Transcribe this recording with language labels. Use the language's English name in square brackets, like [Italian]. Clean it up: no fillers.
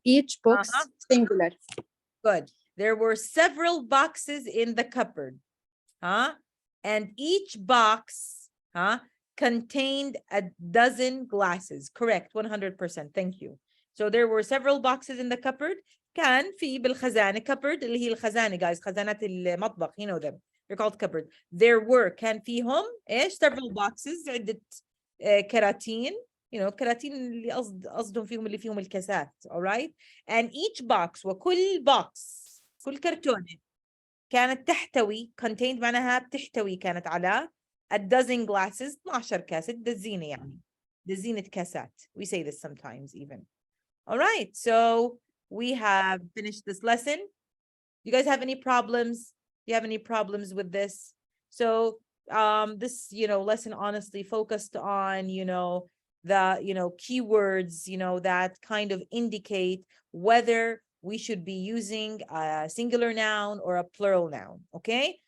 [English] Each box singular. Good. There were several boxes in the cupboard. And each box contained a dozen glasses. Correct, 100%. Thank you. So there were several boxes in the cupboard. [Arabic] كان في بالخزانة cupboard اللي هي الخزانة guys, خزانات المطبخ, [English] you know them. They're called cupboard. There were [Arabic] كان فيهم [English] several boxes [Arabic] عدة كراتين, كراتين اللي قصدهم فيهم اللي فيهم الكاسات. [English] All right. And each box, [Arabic] وكل box, كل كرتونة كانت تحتوي, [English] contained [Arabic] معناها بتحتوي, كانت على [English] a dozen glasses, [Arabic] 12 كاسة, دزينة يعني, دزينة كاسات. [English] We say this sometimes even. All right, so we have finished this lesson. You guys have any problems? Do you have any problems with this? So this, lesson honestly focused on, the, keywords, that kind of indicate whether we should be using a singular noun or a plural noun, okay?